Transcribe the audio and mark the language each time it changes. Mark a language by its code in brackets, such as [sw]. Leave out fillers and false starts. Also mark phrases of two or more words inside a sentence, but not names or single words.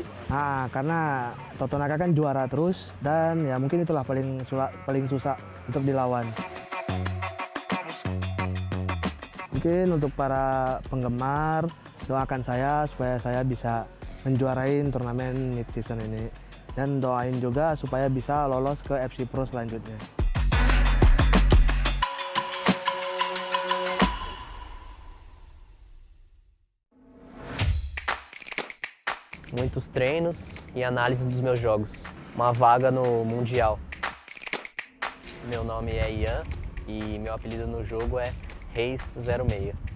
[id] Nah, karena Totonaka kan juara terus dan ya mungkin itulah paling susah untuk dilawan. Mungkin untuk para penggemar doakan saya supaya saya bisa menjuarain turnamen [en] mid season [id] ini. Dan doain juga supaya bisa lolos ke FC Pro selanjutnya. [pt] Muitos treinos e análise dos meus jogos. Uma vaga no Mundial. Meu nome é Ian e meu apelido no jogo é Reis06.